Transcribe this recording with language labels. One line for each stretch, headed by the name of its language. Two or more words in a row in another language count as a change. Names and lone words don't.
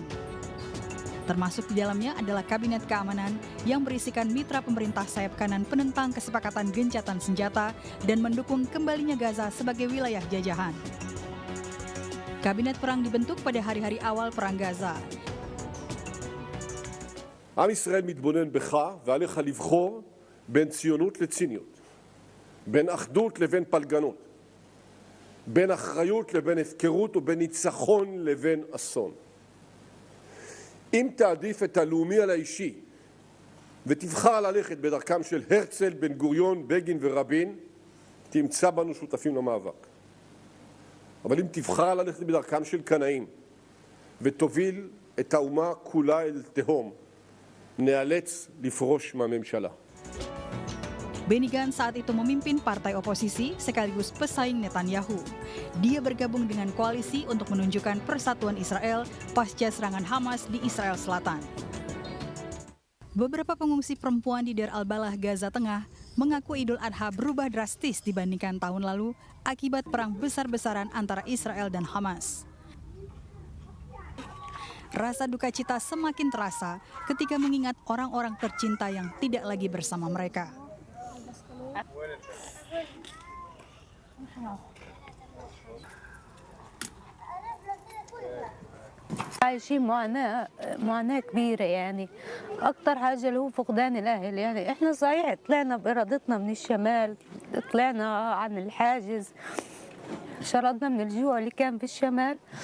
Indonesian: Termasuk di dalamnya adalah Kabinet Keamanan yang berisikan mitra pemerintah sayap kanan penentang kesepakatan gencatan senjata dan mendukung kembalinya Gaza sebagai wilayah jajahan. Kabinet perang dibentuk pada hari-hari awal perang Gaza.
Hebrew: עם ישראל מתבונן בך ועליך לבחור בין ציונות לציניות, בין אחדות לבין פלגנות, בין אחריות לבין הפקרות ובין ניצחון לבין אסון. אם תעדיף את הלאומי על האישי ותבחר ללכת בדרכם של הרצל, בן גוריון, בגין ורבין, תמצא בנו שותפים למאבק. אבל אם תבחר ללכת בדרכם של קנאים ותוביל את האומה כולה אל תהום, נאלץ לפרוש מהממשלה.
Indonesian: Benny Gantz saat itu memimpin partai oposisi sekaligus pesaing Netanyahu. Dia bergabung dengan koalisi untuk menunjukkan persatuan Israel pasca serangan Hamas di Israel Selatan. Beberapa pengungsi perempuan di Deir al-Balah, Gaza Tengah, mengaku Idul Adha berubah drastis dibandingkan tahun lalu akibat perang besar-besaran antara Israel dan Hamas. Rasa duka cita semakin terasa ketika mengingat orang-orang tercinta yang tidak lagi bersama mereka.
Arabic: عايشين معاناة كبيرة يعني أكتر حاجة اللي هو فقدان الأهل يعني إحنا صحيح طلعنا بإرادتنا من الشمال طلعنا عن الحاجز شردنا من الجوع اللي كان في الشمال